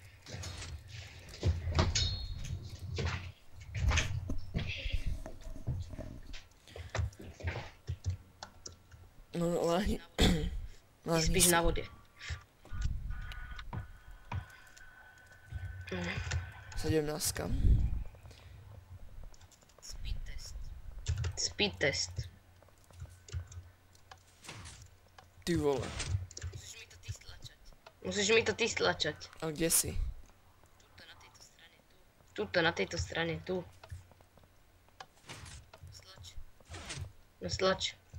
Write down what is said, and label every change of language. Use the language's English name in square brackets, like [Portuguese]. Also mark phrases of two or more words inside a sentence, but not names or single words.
[Slovak] No, láhni. Ty spíš na vode. 17. [English] Speed test. Speed test. [Slovak] Ty vole. Musíš mi to ty stlačať. A kde si? Tuto, na tejto strane, tu. No stlač.